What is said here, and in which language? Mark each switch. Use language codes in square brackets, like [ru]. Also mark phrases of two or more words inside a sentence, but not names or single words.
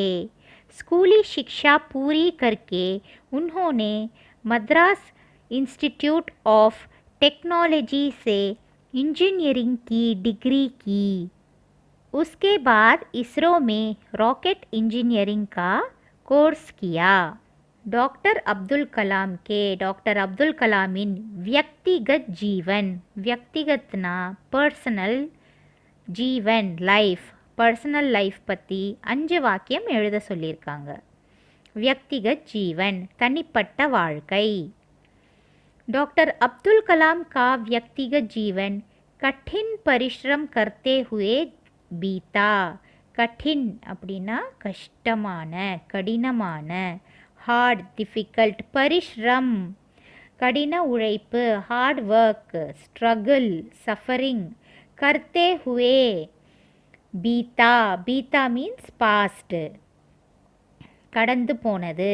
[hi] स्कूली शिक्षा पूरी करके उन्होंने मद्रास इंस्टीट्यूट ऑफ टेक्नोलॉजी से इंजीनियरिंग की डिग्री की। उसके बाद इसरो में रॉकेट इंजीनियरिंग का कोर्स किया। डॉक्टर अब्दुल कलाम के, डॉक्टर अब्दुल कलामिन व्यक्तिगत जीवन, व्यक्तिगतना [en] personal जीवन life, personal life [ta] பற்றி 5 வாக்கியம் எழுத சொல்லியிருக்காங்க। [hi] व्यक्तिगत जीवन [ta] தனிப்பட்ட வாழ்க்கை। [hi] डॉक्टर अब्दुल कलाम का व्यक्तिगत जीवन कठिन परिश्रम करते हुए बीता। [ta] கঠিன் அப்படின்னா கஷ்டமான கடினமான. [en] hard difficult. [ta] பரிஷ்ரம் கடின உழைப்பு, [en] hard work. struggle suffering. [hi] करते हुए बीता. [en] बीता means past, [ta] கடந்து போனது.